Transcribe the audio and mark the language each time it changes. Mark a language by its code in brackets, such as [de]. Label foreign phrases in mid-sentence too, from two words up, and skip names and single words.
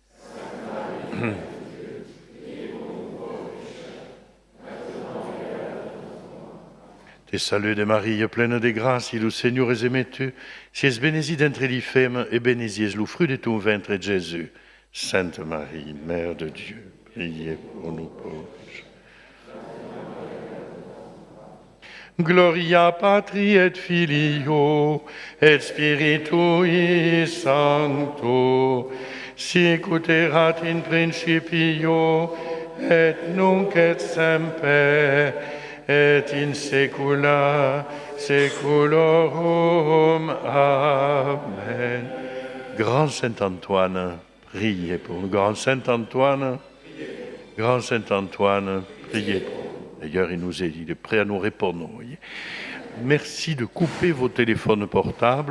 [fr] Te salude Maria, pleine de grâce, le Seigneur est avec toi. Tu es bénie entre les femmes, et béni est le fruit de ton ventre, Jésus. Sainte Marie, Mère de Dieu, priez pour nous pauvres. [la] Gloria Patri et Filio et Spiritui Sancto, sicut erat in principio et nunc et semper et in saecula saeculorum. Amen. [fr] Grand Saint Antoine, priez pour nous. Grand Saint Antoine, Grand Saint Antoine, priez pour nous. D'ailleurs, il est prêt à nous répondre. Vous voyez. Merci de couper vos téléphones portables.